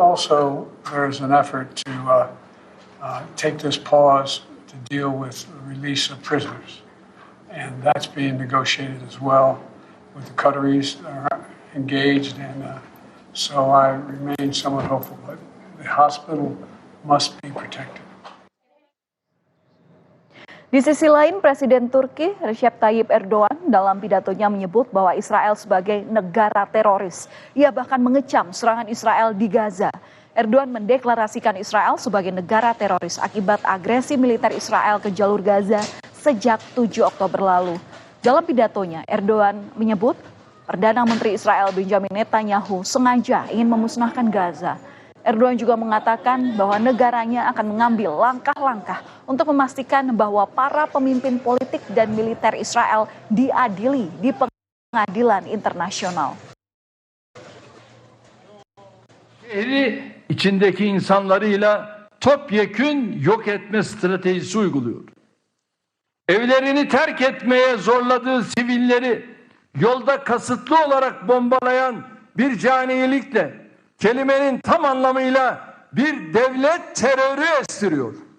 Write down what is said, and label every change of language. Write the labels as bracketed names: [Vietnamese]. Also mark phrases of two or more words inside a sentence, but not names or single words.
[English] Also, there's an effort to take this pause to deal with the release of prisoners. And that's being negotiated as well with the Qataris that are engaged. And so I remain somewhat hopeful, but the hospital must be protected. [Indonesian] Di sisi lain, Presiden Turki Recep Tayyip Erdogan dalam pidatonya menyebut bahwa Israel sebagai negara teroris. Ia bahkan mengecam serangan Israel di Gaza. Erdogan mendeklarasikan Israel sebagai negara teroris akibat agresi militer Israel ke jalur Gaza sejak 7 Oktober lalu. Dalam pidatonya, Erdogan menyebut Perdana Menteri Israel Benjamin Netanyahu sengaja ingin memusnahkan Gaza. Erdogan juga mengatakan bahwa negaranya akan mengambil langkah-langkah untuk memastikan bahwa para pemimpin politik dan militer Israel diadili di pengadilan internasional. [Turkish] Şehri içindeki insanlarıyla topyekün yok etme stratejisi uyguluyor. Evlerini terk etmeye zorladığı sivilleri yolda kasıtlı olarak bombalayan bir caniyelikle kelimenin tam anlamıyla bir devlet terörü estiriyor.